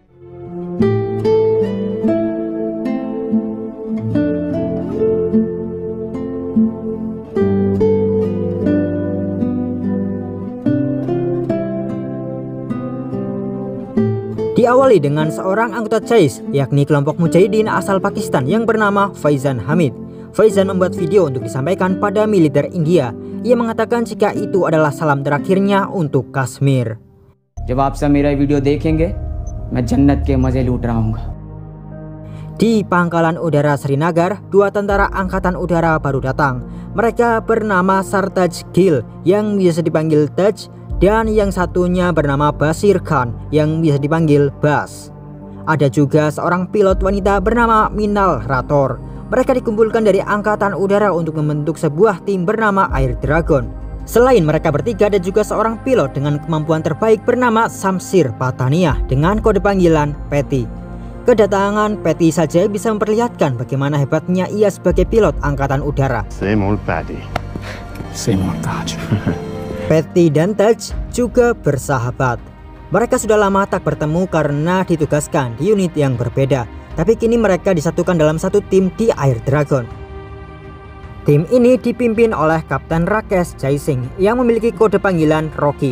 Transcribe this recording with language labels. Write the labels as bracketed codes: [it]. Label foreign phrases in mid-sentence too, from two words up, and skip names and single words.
[id] Diawali dengan seorang anggota Jaish, yakni kelompok mujahidin asal Pakistan yang bernama Faizan Hamid. Faizan membuat video untuk disampaikan pada militer India. Ia mengatakan jika itu adalah salam terakhirnya untuk Kashmir. [hi] जब आप सब मेरा वीडियो देखेंगे, मैं जन्नत के मजे लूट रहा हूँगा. [id] Di pangkalan udara Srinagar, dua tentara angkatan udara baru datang. Mereka bernama Sartaj Gill yang biasa dipanggil Taj, dan yang satunya bernama Basir Khan yang bisa dipanggil Bas. Ada juga seorang pilot wanita bernama Minal Rathor. Mereka dikumpulkan dari angkatan udara untuk membentuk sebuah tim bernama Air Dragon. Selain mereka bertiga, ada juga seorang pilot dengan kemampuan terbaik bernama Samsir Patania dengan kode panggilan Patty. Kedatangan Patty saja bisa memperlihatkan bagaimana hebatnya ia sebagai pilot angkatan udara. [en] Same old Patty. Same old Taj. [id] Patty dan Taj juga bersahabat. Mereka sudah lama tak bertemu karena ditugaskan di unit yang berbeda. Tapi kini mereka disatukan dalam satu tim di Air Dragon. Tim ini dipimpin oleh Kapten Rakesh Jai Singh yang memiliki kode panggilan Rocky.